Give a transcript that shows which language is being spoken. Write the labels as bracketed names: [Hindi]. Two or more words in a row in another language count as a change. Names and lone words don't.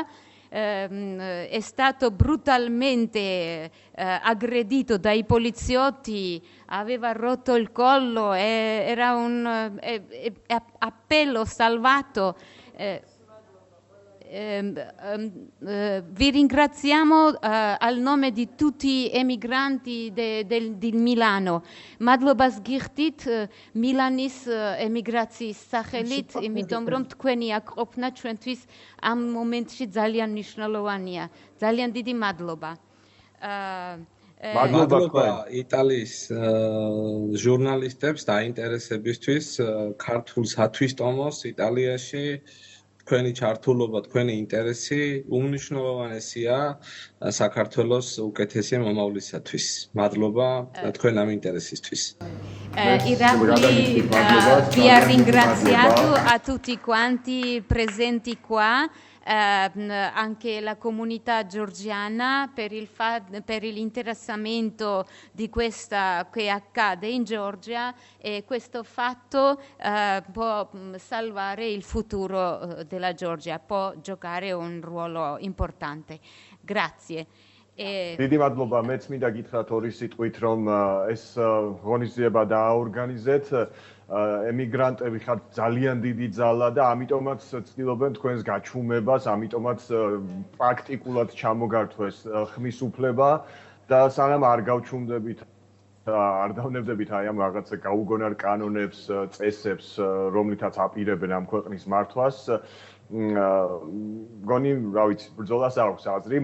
[Italian] È stato brutalmente aggredito dai poliziotti, aveva rotto il collo, era un appello salvato. Vi ringraziamo al nome di tutti emigranti di Milano. [Georgian] მადლობას გიხდით მილანის ემიგრაციის სახელით, იმიტომ რომ თქვენი აქ ყოფნა ჩვენთვის ამ მომენტში ძალიან მნიშვნელოვანია. ძალიან დიდი მადლობა. მადლობა იტალიის ჟურნალისტებს დაინტერესებისთვის ქართულ სათვისტომოს იტალიაში. თქვენი ჩართულობა, თქვენი ინტერესი უმნიშვნელოვანესია საქართველოს უკეთესი მომავლისათვის. მადლობა თქვენ ამ ინტერესისთვის. [Italian] Irakli vi ha ringraziato a tutti quanti presenti qua, anche la comunità georgiana per l'interessamento di questa che accade in Georgia, e questo fatto può salvare il futuro della Georgia, può giocare un ruolo importante. Grazie. [Georgian] დიდი მადლობა. მეც მინდა გითხრათ ორი სიტყვით, რომ ეს ღონისძიება დააორგანიზეთ. ემიგრანტები ხართ ძალიან დიდი ძალა და ამიტომაც ცდილობენ თქვენს გაჩუმებას, ამიტომაც პრაქტიკულად ჩამოგართვეს ხმის უფლება და სანამ არ გავჩუმდებით არ დავნებდებით აი ამ რაღაცა გაუგონარ კანონებს, წესებს, რომლითაც აპირებენ ამ ქვეყნის მართვას, გონი, რა ვიცი, ბრძოლას აქვს აზრი.